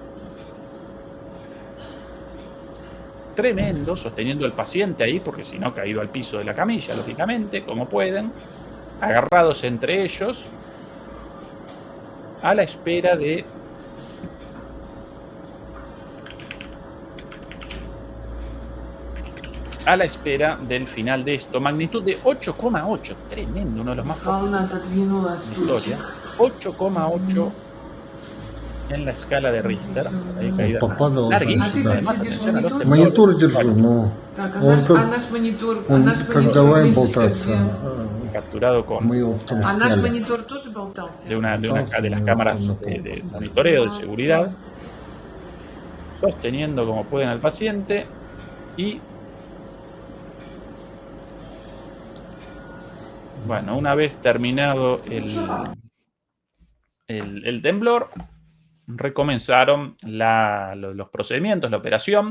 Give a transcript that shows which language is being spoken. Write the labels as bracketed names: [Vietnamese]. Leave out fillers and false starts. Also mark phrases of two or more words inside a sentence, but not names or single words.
[Spanish] Tremendo, sosteniendo el paciente ahí, porque si no, caído al piso de la camilla, lógicamente, como pueden, agarrados entre ellos, a la espera de del final de esto. Magnitud de 8,8, tremendo, uno de los más fuertes de la historia. 8,8 en la escala de Richter. Ahí caída larguísima, además, atención a los temblores. [Russian] Монитор держу, но он как давай болтаться, [Spanish] capturado con [Russian] мы его потом сняли. [Spanish] de una de las cámaras de monitoreo de seguridad. sosteniendo como pueden al paciente y, bueno, una vez terminado el temblor, recomenzaron los procedimientos, la operación.